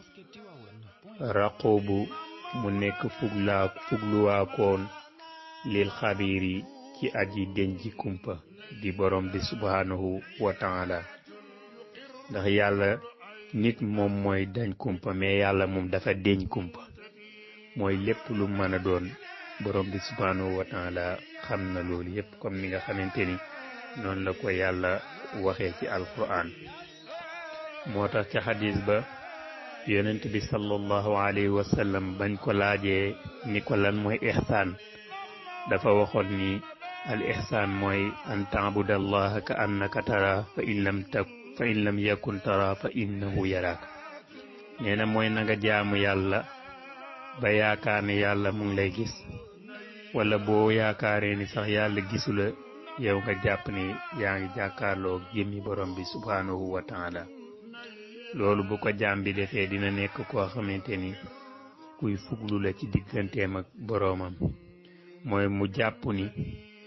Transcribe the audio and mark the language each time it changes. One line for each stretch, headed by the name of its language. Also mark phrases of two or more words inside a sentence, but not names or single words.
Wolof: raqoobu mu nekk fugluwaakoon lil xabiir yi ci aji denji kumpa di borom bi
Arabic: سبحانه وتعالى
Wolof: ndax yàlla nit moom mooy dañ kumpa mais yàlla moom dafa deñ kumpa mooy lépp lu mën a doon borom bi
Arabic: سبحانه وتعالى
Wolof: xam na loolu yépp comme ni nga xamante ni noonu la ko yàlla waxee ci alquran moo tax ca xadis ba yonent bi
Arabic: صلى الله عليه وسلم
Wolof: bañ ko laajee ni ko lan mooy ihsaan dafa waxoon ni al ihsaan mooy
Arabic: أن تعبد الله كأنك تراه فإن لم تكن تراه فإنه يراك
Wolof: nee na mooy na nga jaamu yàlla ba yaakaar ne yàlla mu ngi lay gis wala boo yaakaaree ni sax yàlla gisula yow nga jàpp ni yaa ngi jàkkaarloo jëmmi borom bi
Arabic: سبحانه وتعالى
Wolof: loolu bu ko jaam bi defee dina nekk koo xamante ni kuy fuglu la ci digganteem ak boroomam mooy mu jàpp ni